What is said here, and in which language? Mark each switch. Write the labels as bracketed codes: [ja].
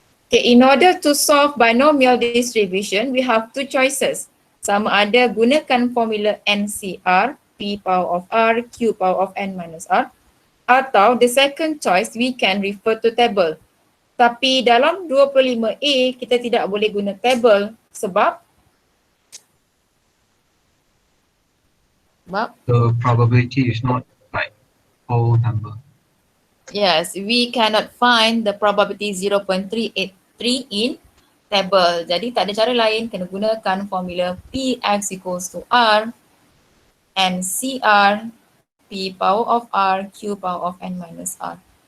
[en] Okay, in order to solve binomial distribution, we have two choices. [ms] Sama ada gunakan [en] formula NCR, P power of R, Q power of N minus R. Atau the second choice, we can refer to table. [ms] Tapi dalam 25A, kita tidak boleh guna table sebab [en] The probability is not like whole number. yes, we cannot find the probability 0.383 in table. [ms] Jadi tak ada cara lain, kena gunakan formula [en] Px equals to R and CR P power of R, Q power of N minus R.